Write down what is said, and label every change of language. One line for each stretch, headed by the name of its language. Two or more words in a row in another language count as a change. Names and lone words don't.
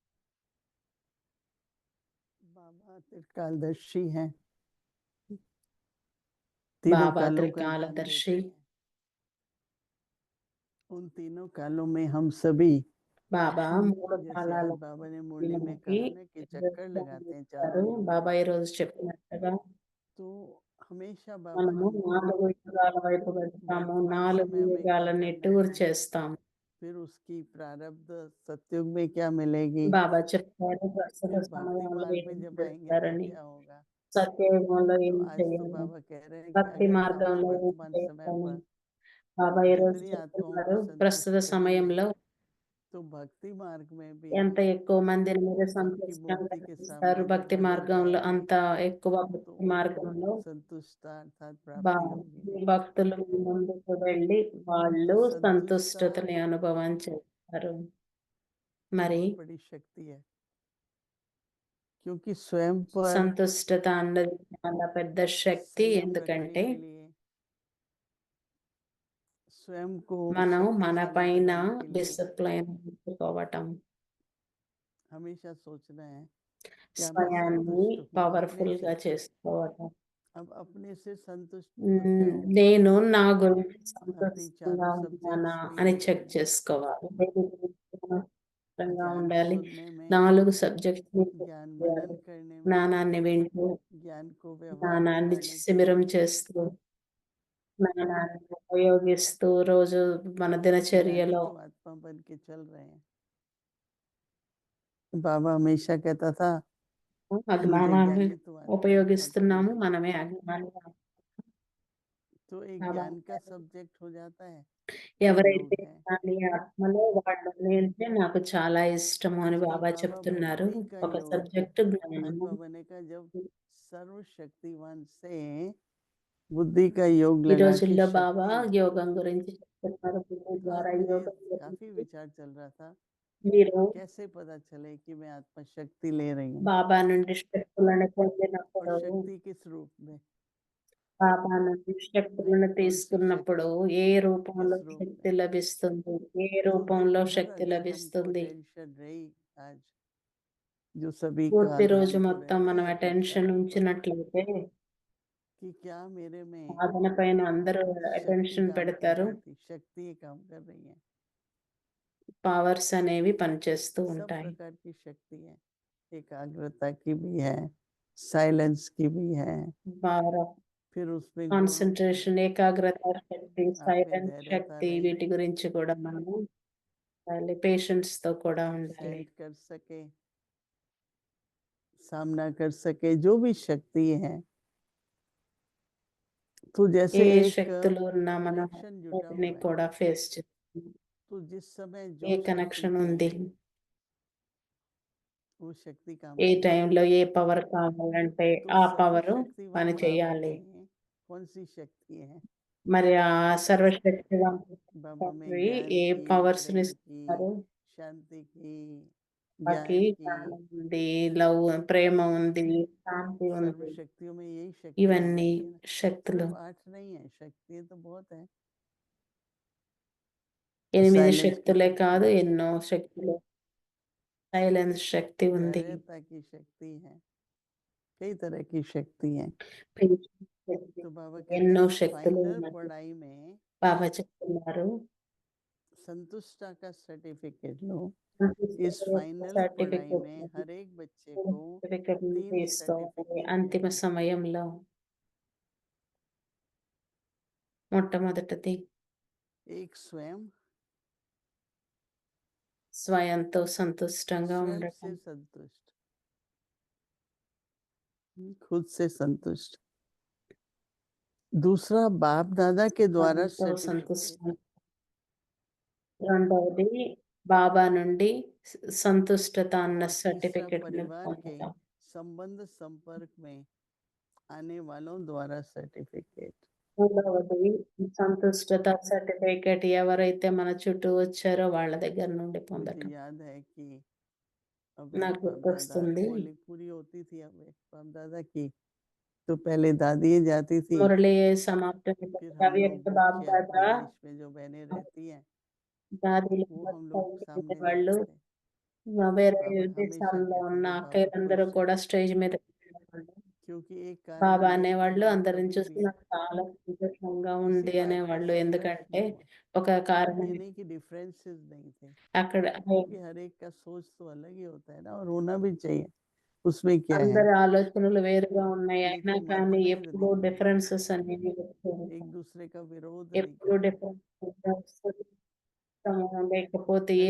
Hindi: बाबा त्रिकालदर्शी हैं, तीनों
Telugu: బాబా
Hindi: कालों का ज्ञान
Telugu: త్రికాలదర్శి.
Hindi: देते हैं। उन तीनों कालों में हम सभी
Telugu: బాబా 3
Hindi: जैसे
Telugu: కాలాల
Hindi: आज बाबा ने मुरली में
Telugu: మనకి
Hindi: कहा ना कि चक्कर लगाते हैं चारों
Telugu: ఇస్తారు.
Hindi: युगों
Telugu: బాబా
Hindi: में,
Telugu: ఈరోజు చెప్పినట్టుగా
Hindi: तो हमेशा बाबा
Telugu: మనము
Hindi: हमको
Telugu: 4 యుగాల వైపు వెళ్తాము.
Hindi: वर्तमान 4 समय में क्या
Telugu: యుగాలని
Hindi: करना
Telugu: టూర్
Hindi: है,
Telugu: చేస్తాము.
Hindi: फिर उसकी प्रारब्ध सतयुग में क्या मिलेगी,
Telugu: బాబా చెప్పారు ప్రస్తుత
Hindi: फिर भक्ति
Telugu: సమయంలో
Hindi: मार्ग
Telugu: ఏం
Hindi: में जब आएंगे तो
Telugu: చేస్తారని.
Hindi: क्या होगा।
Telugu: సత్యయుగంలో
Hindi: तो
Telugu: ఏం
Hindi: आज तो
Telugu: చేయాలి,
Hindi: बाबा कह रहे हैं कि
Telugu: భక్తి
Hindi: अगर हम
Telugu: మార్గంలో ఏం
Hindi: वर्तमान समय
Telugu: చేయాలని
Hindi: पर
Telugu: బాబా ఈరోజు
Hindi: जितनी आत्माओं
Telugu: చెప్తున్నారు.
Hindi: को
Telugu: ప్రస్తుత
Hindi: संतुष्ट करेंगे
Telugu: సమయంలో
Hindi: तो भक्ति मार्ग में भी
Telugu: ఎంత ఎక్కువ మందిని మీరు
Hindi: सबकी
Telugu: సంతోషంగా
Hindi: मूर्ति के
Telugu: చేస్తారు
Hindi: सामने जब
Telugu: భక్తి
Hindi: हाजिर
Telugu: మార్గంలో,
Hindi: कराएंगे
Telugu: అంత ఎక్కువ
Hindi: तो
Telugu: భక్తి
Hindi: उनको
Telugu: మార్గంలో
Hindi: संतुष्टता अर्थात
Telugu: బా
Hindi: प्राप्ति होगी।
Telugu: మీ భక్తులు మీ ముందుకు వెళ్ళి
Hindi: तो
Telugu: వాళ్ళు
Hindi: संतुष्टता
Telugu: సంతుష్టతని అనుభవం చేస్తారు. మరి
Hindi: बहुत बड़ी शक्ति है, क्योंकि स्वयं पर
Telugu: సంతుష్టత అన్నది చాలా పెద్ద శక్తి.
Hindi: संयम रखने
Telugu: ఎందుకంటే
Hindi: के लिए, स्वयं को
Telugu: మనం మన
Hindi: शक्तिशाली
Telugu: పైన
Hindi: बनाने के लिए
Telugu: డిసిప్లైన్ ఉంచుకోవటం,
Hindi: हमेशा सोचना है कि मैं
Telugu: స్వయాన్ని
Hindi: संतुष्ट हूँ अपने
Telugu: పవర్‌ఫుల్‌గా
Hindi: से।
Telugu: చేసుకోవటం.
Hindi: अब अपने से संतुष्ट तो क्या हो,
Telugu: నేను నా గురించి
Hindi: अपनी
Telugu: సంతోషంగా
Hindi: चारों
Telugu: ఉన్నానా
Hindi: सब्जेक्ट्स
Telugu: అని
Hindi: क्लियर
Telugu: చెక్
Hindi: करनी है।
Telugu: చేసుకోవాలి. దేని గురించి సంతోషంగా
Hindi: ज्ञान
Telugu: ఉండాలి.
Hindi: सुनने में,
Telugu: 4 సబ్జెక్ట్స్‌ని చెక్
Hindi: ज्ञान
Telugu: చేయాలి.
Hindi: मनन करने में,
Telugu: జ్ఞానాన్ని వింటూ,
Hindi: ज्ञान को व्यवहार में
Telugu: జ్ఞానాన్ని
Hindi: लाने के
Telugu: సిమరం
Hindi: लिए,
Telugu: చేస్తూ, జ్ఞానాన్ని ఉపయోగిస్తూ రోజు మన
Hindi: ज्ञानी
Telugu: దినచర్యలో
Hindi: तो आत्मा बन के चल रहे हैं। बाबा हमेशा कहता था
Telugu: ఆ
Hindi: मुझे
Telugu: జ్ఞానాన్ని
Hindi: ज्ञानी तो आत्मा है और तुम
Telugu: ఉపయోగిస్తున్నాము.
Hindi: सब,
Telugu: మనమే అజ్ఞానిగా.
Hindi: तो एक
Telugu: బాబా
Hindi: ज्ञान का
Telugu: అంటారు,
Hindi: सब्जेक्ट हो जाता है जो
Telugu: ఎవరైతే
Hindi: योग है।
Telugu: జ్ఞాని ఆత్మలో వాళ్ళని అంటే నాకు చాలా ఇష్టము అని
Hindi: आजकल
Telugu: బాబా
Hindi: बाबा
Telugu: చెప్తున్నారు.
Hindi: बुद्धि का
Telugu: ఒక
Hindi: योग
Telugu: సబ్జెక్ట్ జ్ఞానము.
Hindi: आत्मा बनने का, जब सर्वशक्तिवान से बुद्धि का योग
Telugu: ఈ
Hindi: लगा के
Telugu: రోజుల్లో బాబా
Hindi: शक्ति,
Telugu: యోగం గురించి చెప్తున్నారు. బుద్ధి
Hindi: तो आज
Telugu: ద్వారా
Hindi: मेरे
Telugu: యోగం
Hindi: काफी
Telugu: గురించి
Hindi: विचार चल रहा था
Telugu: మీరు
Hindi: कैसे पता चले कि मैं आत्मा शक्ति ले रही हूँ,
Telugu: బాబా నుండి శక్తులను
Hindi: और
Telugu: పొందినప్పుడు,
Hindi: शक्ति किस रूप में,
Telugu: బాబా నుండి
Hindi: नहीं
Telugu: శక్తులను
Hindi: कौन सी
Telugu: తీసుకున్నప్పుడు
Hindi: शक्ति,
Telugu: ఏ రూపంలో
Hindi: किस रूप
Telugu: శక్తి
Hindi: में।
Telugu: లభిస్తుంది, ఏ
Hindi: तो जो
Telugu: రూపంలో
Hindi: पूरा
Telugu: శక్తి
Hindi: दिन हमको
Telugu: లభిస్తుంది.
Hindi: टेंशन रही आज, जो सभी का
Telugu: పూర్తి రోజు
Hindi: ध्यान तो
Telugu: మొత్తం
Hindi: रहता
Telugu: మనం
Hindi: है अपनी
Telugu: అటెన్షన్
Hindi: साधन पर,
Telugu: ఉంచినట్లయితే
Hindi: कि क्या मेरे में
Telugu: సాధన పైన అందరూ
Hindi: शक्ति
Telugu: అటెన్షన్
Hindi: काम कर
Telugu: పెడతారు.
Hindi: रही थी, शक्ति काम कर रही है,
Telugu: పవర్స్ అనేవి పనిచేస్తూ
Hindi: सब
Telugu: ఉంటాయి.
Hindi: प्रकार की शक्ति है, एकाग्रता की भी है, साइलेंस की भी है,
Telugu: బాగా
Hindi: फिर उसमें गुण
Telugu: కాన్సంట్రేషన్, ఏకాగ్రత శక్తి,
Hindi: आप में
Telugu: సైలెన్స్
Hindi: धैर्यता
Telugu: శక్తి,
Hindi: रहे,
Telugu: వీటి గురించి కూడా మనము పేషెన్స్‌తో కూడా ఉండాలి.
Hindi: सहन कर सके, सामना कर सके, जो भी शक्ति है। तो
Telugu: ఏ
Hindi: जैसे एक
Telugu: శక్తులు ఉన్నా మనం
Hindi: कनेक्शन जुटा
Telugu: వాటిని
Hindi: हुआ है,
Telugu: కూడా ఫేస్ చేస్తాం.
Hindi: तो जिस समय
Telugu: ఏ
Hindi: जो शक्ति
Telugu: కనెక్షన్ ఉంది,
Hindi: चाहिए वो शक्ति काम
Telugu: ఏ
Hindi: करेगी।
Telugu: టైంలో ఏ పవర్ కావాలంటే
Hindi: तो
Telugu: ఆ పవరు
Hindi: सर्वशक्तिवान
Telugu: పని
Hindi: बाबा
Telugu: చేయాలి.
Hindi: में कौन सी शक्ति है,
Telugu: మరి ఆ సర్వశక్తివంతుడు
Hindi: बाबा में
Telugu: ఏ
Hindi: ज्ञान की,
Telugu: పవర్స్‌ని
Hindi: प्रेम की,
Telugu: ఇస్తున్నారు?
Hindi: शांति की, बाकी ज्ञान की,
Telugu: జ్ఞానం ఉంది, లవ్ ప్రేమ ఉంది, శాంతి
Hindi: सर्व
Telugu: ఉంది.
Hindi: शक्तियों में यही शक्ति आ
Telugu: ఇవన్నీ
Hindi: जाती है ना।
Telugu: శక్తులు.
Hindi: सिर्फ 8 नहीं है, शक्तियाँ तो बहुत है। 8 साइलेंस की
Telugu: శక్తులే
Hindi: शक्ति
Telugu: కాదు,
Hindi: है,
Telugu: ఎన్నో శక్తులు. సైలెన్స్ శక్తి ఉంది.
Hindi: धैर्यता की शक्ति है, कई तरह की शक्ति है।
Telugu: పేషెన్స్ శక్తి,
Hindi: तो बाबा कहते
Telugu: ఎన్నో
Hindi: हैं
Telugu: శక్తులు
Hindi: फाइनल
Telugu: ఉన్నాయి.
Hindi: पढ़ाई में
Telugu: బాబా చెప్తున్నారు,
Hindi: संतुष्टा का सर्टिफिकेट लो।
Telugu: సంతుష్టి
Hindi: इस फाइनल पढ़ाई
Telugu: సర్టిఫికెట్
Hindi: में हर एक बच्चे को
Telugu: సర్టిఫికెట్ 3 తీసుకోవాలి.
Hindi: सर्टिफिकेट
Telugu: అంతిమ
Hindi: मिलते हैं।
Telugu: సమయంలో మొట్టమొదటిది
Hindi: एक स्वयं
Telugu: స్వయంతో సంతుష్టంగా
Hindi: स्वयं
Telugu: ఉండటం,
Hindi: से संतुष्ट, खुद से संतुष्ट। दूसरा बाप दादा के द्वारा
Telugu: స్వయంతో
Hindi: सर्टिफिकेट,
Telugu: సంతుష్టం. రెండవది బాబా నుండి సంతుష్టత అన్న
Hindi: और तीसरा
Telugu: సర్టిఫికెట్ ని
Hindi: परिवार के
Telugu: పొందడం.
Hindi: संबंध संपर्क में आने वालों द्वारा सर्टिफिकेट।
Telugu: మూడవది సంతుష్టత సర్టిఫికెట్ ఎవరైతే మన చుట్టూ వచ్చారో వాళ్ళ దగ్గర నుండి
Hindi: मुझे
Telugu: పొందటం.
Hindi: याद है कि अब
Telugu: నాకు
Hindi: एक बाप दादा
Telugu: గుర్తొస్తుంది,
Hindi: मुरली पूरी होती थी, अब एक बाप दादा की तो पहले दादी जाती थी,
Telugu: మురళి సమాప్తం
Hindi: फिर हम
Telugu: అవ్యక్త
Hindi: लोग
Telugu: బాబు
Hindi: मुख्य
Telugu: దాదా
Hindi: अपने देश में जो बहनें रहती हैं
Telugu: దాదీలు
Hindi: वो हम लोग सामने
Telugu: వాళ్ళు
Hindi: रहते थे।
Telugu: వేరే
Hindi: बाबा हमेशा
Telugu: దేశాల్లో
Hindi: कहते
Telugu: ఉన్న
Hindi: थे बाबा
Telugu: అక్కలందరూ
Hindi: खुश
Telugu: కూడా
Hindi: है,
Telugu: స్టేజ్ మీద ఉండేవాళ్ళు.
Hindi: क्योंकि एक कारण
Telugu: బాబా
Hindi: ये कि
Telugu: అనేవాళ్ళు
Hindi: हम लोग
Telugu: అందరిని
Hindi: कभी
Telugu: చూసి
Hindi: भी
Telugu: నాకు చాలా సంతోషంగా
Hindi: किसी
Telugu: ఉంది
Hindi: बात का
Telugu: అనేవాళ్ళు.
Hindi: संघर्ष
Telugu: ఎందుకంటే
Hindi: नहीं हुआ,
Telugu: ఒక కారణం,
Hindi: कहने की डिफरेंसेस नहीं थे,
Telugu: అక్కడ
Hindi: क्योंकि हर एक का सोच तो अलग ही होता है ना, और होना भी चाहिए, उसमें क्या है।
Telugu: అందరి ఆలోచనలు వేరుగా ఉన్నాయి, అయినా
Hindi: लेकिन
Telugu: కానీ
Hindi: मतभेद
Telugu: ఎప్పుడు
Hindi: नहीं,
Telugu: డిఫరెన్సెస్ అనేవి వస్తూ
Hindi: एक
Telugu: ఉంటాయి.
Hindi: दूसरे का विरोध नहीं
Telugu: ఎప్పుడు
Hindi: करते,
Telugu: డిఫరెన్స్ లేకపోతే ఏ